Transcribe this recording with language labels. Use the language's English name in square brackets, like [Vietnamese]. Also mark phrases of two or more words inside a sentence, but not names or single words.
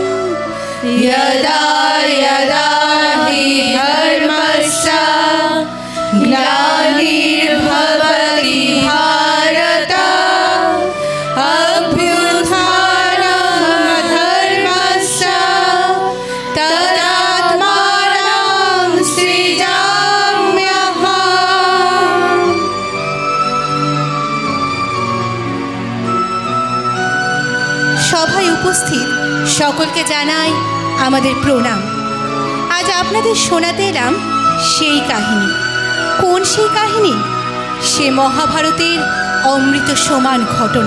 [Sanskrit] यदा यदा हि धर्मस्य ग्लानिर्भवति भारत अभ्युत्थानमधर्मस्य तदात्मानं सृजाम्यहम्। [Bangla] সভায় উপস্থিত সকলকে জানাই আমাদের প্রণাম। আজ আপনাদের শোনাতে এলাম সেই কাহিনী। কোন সেই কাহিনী? সে মহাভারতের অমৃত সমান ঘটনা।